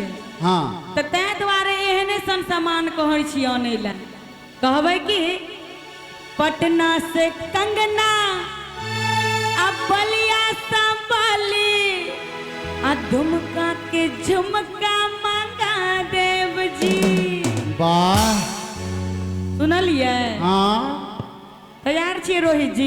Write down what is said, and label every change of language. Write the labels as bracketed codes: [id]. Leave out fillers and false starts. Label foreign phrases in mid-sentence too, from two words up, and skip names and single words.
[mai] हाँ, तो तै द्वारे एहने सन सामान कहै छी आनै ला। कहबै कि पटना से कंगना अब बलिया संभाली आ दुमका के झुमका मांगा देव जी। वाह, सुनलिए? हाँ, तैयार छियै रोहित जी?